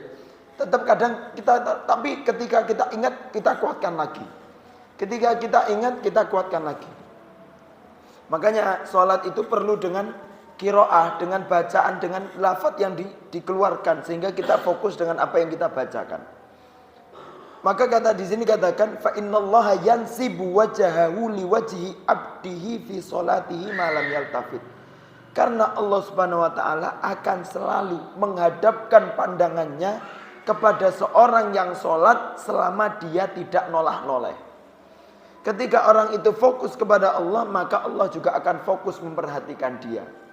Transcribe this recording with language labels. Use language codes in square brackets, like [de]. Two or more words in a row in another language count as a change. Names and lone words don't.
[id] Tetap kadang kita, tapi ketika kita ingat kita kuatkan lagi. Ketika kita ingat kita kuatkan lagi. Makanya sholat itu perlu dengan qiraah, dengan bacaan, dengan lafaz yang dikeluarkan sehingga kita fokus dengan apa yang kita bacakan. Maka kata di sini katakan [ar] فإن الله ينصب وجهه لوجه عبده في صلاته ما لم يلتفت. [id] Karena Allah [ar] سبحانه وتعالى [id] akan selalu menghadapkan pandangannya kepada seorang yang sholat selama dia tidak nolah-noleh. Ketika orang itu fokus kepada Allah, maka Allah juga akan fokus memperhatikan dia.